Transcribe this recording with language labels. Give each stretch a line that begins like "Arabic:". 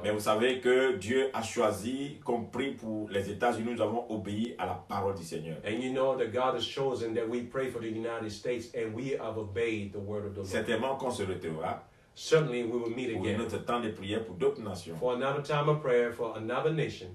French: Mais vous savez que Dieu a choisi, compris pour les États-Unis, nous avons obéi à la parole du Seigneur.
English: And you know that God has chosen that we pray for the United States and we have obeyed the word of the Lord.
French: Certainement qu'on se retrouvera
English: Certainly we will meet
French: pour
English: again
French: notre temps de prière pour d'autres nations.
English: for another time of prayer for another nation.